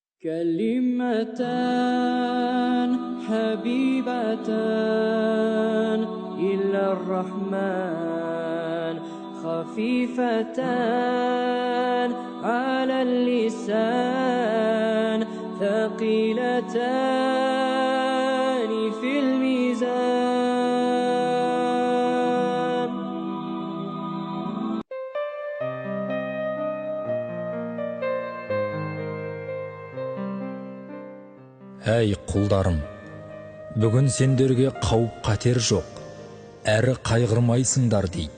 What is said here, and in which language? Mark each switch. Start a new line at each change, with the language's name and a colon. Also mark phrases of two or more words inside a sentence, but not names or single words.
Arabic: كلمتان حبيبتان إلى الرحمن خفيفتان على اللسان ثقيلتان في الميزان.
Kazakh: Әй құлдарым, бүгін сендерге қауіп-қатер жоқ, әрі қайғырмайсыңдар дейді.